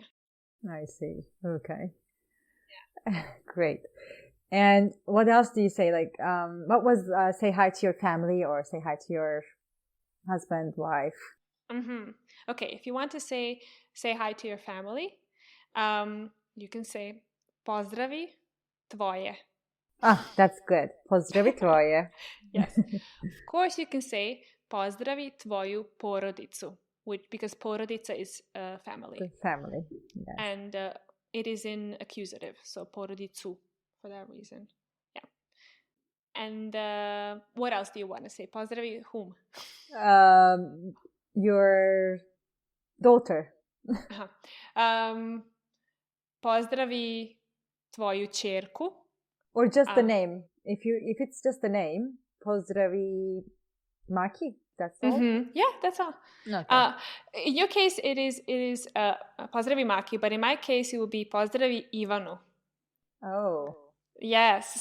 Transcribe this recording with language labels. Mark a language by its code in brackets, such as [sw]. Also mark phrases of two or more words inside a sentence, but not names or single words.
[en] I see. Okay. Yeah. Great. And what else do you say? Like, what was say hi to your family or say hi to your husband, wife? Okay, if you want to say hi to your family, you can say [sr] pozdravi tvoje. [en] Ah, that's good. [sr] Pozdravi tvoje. [en] Yes. Of course, you can say [sr] pozdravi tvoju porodicu, [en] because porodica is family. The family. Yes. And it is in accusative, so porodicu for that reason. Yeah. And what else do you want to say? Pozdravi whom? Your daughter. [sr] Pozdravi tvoju ćerku. [en] Or just the name. If it's just the name, pozdravi Maki. That's all. Yeah, that's all. Okay. In your case, it is pozdravi Maki, but in my case, it would be pozdravi Ivanu. Oh. Yes.